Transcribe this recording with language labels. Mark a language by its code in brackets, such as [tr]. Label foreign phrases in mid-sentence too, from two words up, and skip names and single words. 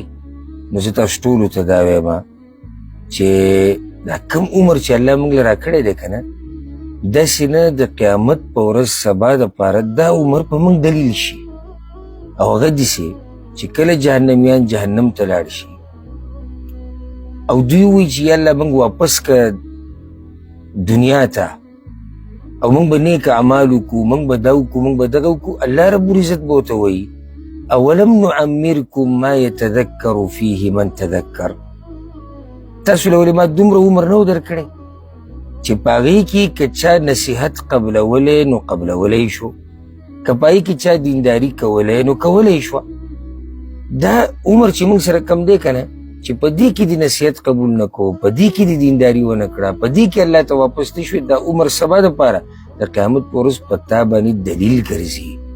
[ps] نو زه تاسو ټولو ته دا وایم چې دا کم عمر چې الله موږ له راکړی دی که نه، داسې نه د قیامت په ورځ سبا دپاره دا عمر په موږ دلیل شي، او هغه داسې چې کله جهنمیان جهنم ته لاړ شي او دوی وایي چې یا الله موږ واپس که دنیا ته، او موږ به نیک اعمال وکړو، موږ به دا وکړو، موږ به دغه وکړو. [ar] الله رب العزت [ps] به ورته وایي [ar] اولم نعمرکم ما یتذکر فیه من تذکر. [ps] تاسو له ولې ما دومره عمر نه و درکړی چې په هغې کې که چا نصیحت قبلولی نو قبلولی شو، که په هغې کې چا دینداري کولی نو کولی شوه. دا عمر چې موږ سره کم دی که نه، چې په دې کې د نصیحت قبول نه کوو، په دې کې د دینداري ونه کړه، په دې کې الله ته واپس نه شوې، دا عمر سبا دپاره د قیامت په ورځ په تا باندې دلیل ګرځي.